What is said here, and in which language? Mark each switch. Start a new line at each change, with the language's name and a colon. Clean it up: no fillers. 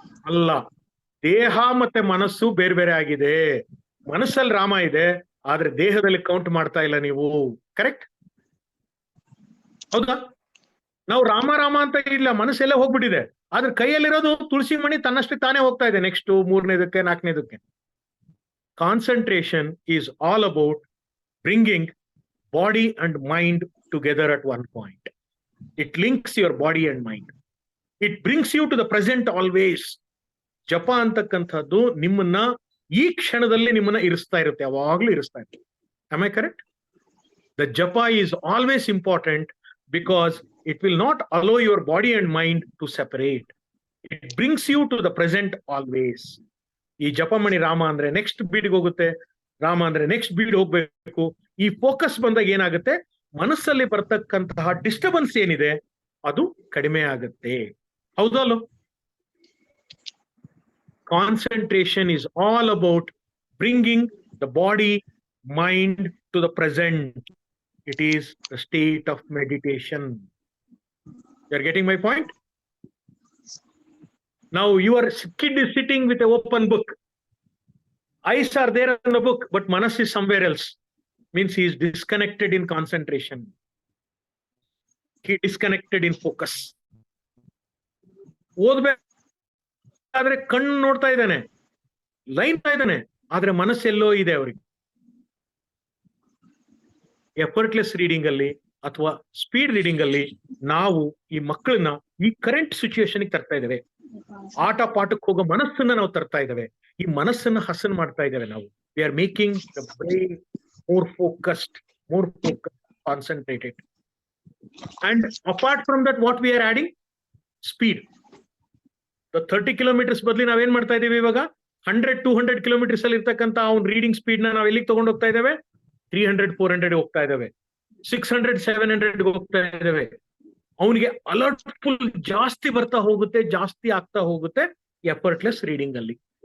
Kannada: ಅಲ್ಲ, ದೇಹ ಮತ್ತೆ ಮನಸ್ಸು ಬೇರೆ ಬೇರೆ ಆಗಿದೆ. ಮನಸ್ಸಲ್ಲಿ ರಾಮ ಇದೆ, ಆದ್ರೆ ದೇಹದಲ್ಲಿ ಕೌಂಟ್ ಮಾಡ್ತಾ ಇಲ್ಲ ನೀವು. ಕರೆಕ್ಟ್ ಹೌದಾ? ನಾವು ರಾಮ ರಾಮ ಅಂತ ಇಲ್ಲ, ಮನಸ್ಸೆಲ್ಲ ಹೋಗ್ಬಿಟ್ಟಿದೆ. ಆದ್ರೆ ಕೈಯಲ್ಲಿರೋದು ತುಳಸಿ ಮಣಿ ತನ್ನಷ್ಟೇ ತಾನೇ ಹೋಗ್ತಾ ಇದೆ next 3ನೇದಕ್ಕೆ 4ನೇದಕ್ಕೆ.
English: Concentration is all about bringing body and mind together at one point. It links your body and mind. It brings you to the present always.
Kannada: ಜಪ ಅಂತಕ್ಕಂಥದ್ದು ನಿಮ್ಮನ್ನ ಈ ಕ್ಷಣದಲ್ಲಿ ನಿಮ್ಮನ್ನ ಇರಿಸ್ತಾ ಇರುತ್ತೆ, ಯಾವಾಗ್ಲೂ ಇರಿಸ್ತಾ ಇರುತ್ತೆ.
English: Am I correct? The japa is always important because it will not allow your body and mind to separate. It brings you to the present always.
Kannada: ಈ ಜಪಮಣಿ ರಾಮ ಅಂದ್ರೆ ನೆಕ್ಸ್ಟ್ ಬೀಡ್ಗೆ ಹೋಗುತ್ತೆ, ರಾಮ ಅಂದ್ರೆ ನೆಕ್ಸ್ಟ್ ಬೀಡ್ ಹೋಗ್ಬೇಕು. ಈ ಫೋಕಸ್ ಬಂದಾಗ ಏನಾಗುತ್ತೆ? ಮನಸ್ಸಲ್ಲಿ ಬರ್ತಕ್ಕಂತಹ ಡಿಸ್ಟರ್ಬೆನ್ಸ್ ಏನಿದೆ ಅದು ಕಡಿಮೆ ಆಗುತ್ತೆ. ಹೌದಲ್ಲ?
English: Concentration is all about bringing the body mind to the present. It is the state of meditation. You are getting my point? Now your kid is sitting with an open book. Eyes are there on the book, but manas is somewhere else. Means he is disconnected in concentration. He disconnected in focus.
Kannada: ಓದ್ಬೇಕಾದ್ರೆ ಕಣ್ಣು ನೋಡ್ತಾ ಇದ್ದಾನೆ, line ಇದ್ದಾನೆ, ಆದ್ರೆ ಮನಸ್ಸೆಲ್ಲೋ ಇದೆ ಅವ್ರಿಗೆ. Effortless reading ಅಲ್ಲಿ ಅಥವಾ speed reading ಅಲ್ಲಿ ನಾವು ಈ ಮಕ್ಕಳನ್ನ ಈ ಕರೆಂಟ್ ಸಿಚುಯೇಷನ್ ತರ್ತಾ ಇದ್ದೇವೆ. ಆಟ ಪಾಠಕ್ಕೆ ಹೋಗೋ ಮನಸ್ಸನ್ನ ನಾವು ತರ್ತಾ ಇದ್ದೇವೆ. ಈ ಮನಸ್ಸನ್ನ ಹಸನ್ ಮಾಡ್ತಾ ಇದ್ದೇವೆ ನಾವು.
English: We are making the brain more focused, concentrated. And apart from that, what we are adding? Speed.
Kannada: The 30 kilometers ಬದಲಿ ನಾವೇನ್ ಮಾಡ್ತಾ ಇದೀವಿ ಇವಾಗ? 100-200 kilometers ಅಲ್ಲಿ ಇರ್ತಕ್ಕಂತ ಅವ್ನ ರೀಡಿಂಗ್ ಸ್ಪೀಡ್ ನಾವು ಎಲ್ಲಿಗೆ ತಗೊಂಡು ಹೋಗ್ತಾ ಇದ್ದೇವೆ? 300-400 ಹೋಗ್ತಾ ಇದ್ದೇವೆ, 600-700 ಹೋಗ್ತಾ ಇದ್ದೇವೆ. ಅವನಿಗೆ ಅಲರ್ಟ್ಫುಲ್ ಜಾಸ್ತಿ ಬರ್ತಾ ಹೋಗುತ್ತೆ, ಜಾಸ್ತಿ ಆಗ್ತಾ ಹೋಗುತ್ತೆ ಎಫರ್ಟ್ಲೆಸ್ ರೀಡಿಂಗ್ ಅಲ್ಲಿ.